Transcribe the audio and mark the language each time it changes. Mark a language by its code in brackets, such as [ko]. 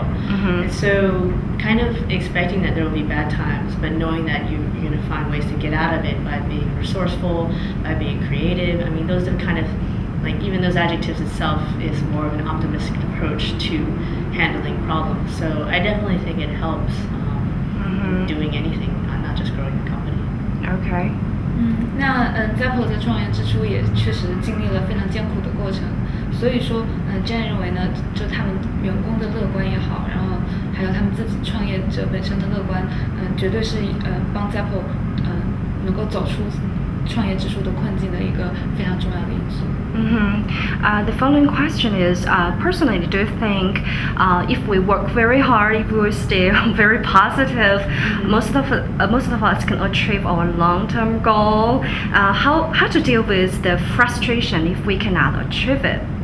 [en] And so kind of expecting that there will be bad times, but knowing that you're going to find ways to get out of it by being resourceful, by being creative. I mean, those are kind of like, even those adjectives itself is more of an optimistic approach to handling problems. So I definitely think it helps doing anything, not just growing a company. Okay. [zh] 那Zappos 在创业之初也确实经历了非常艰苦的过程，所以说Jenn认为呢，就他们员工的乐观也好，然后还有他们自己创业者本身的乐观，绝对是帮Zappos能够走出创业之初的困境的一个非常重要的因素。 [en] The following question is, personally, do you think if we work very hard, if we stay very positive, most of us can achieve our long-term goal? How to deal with the frustration if we cannot achieve it?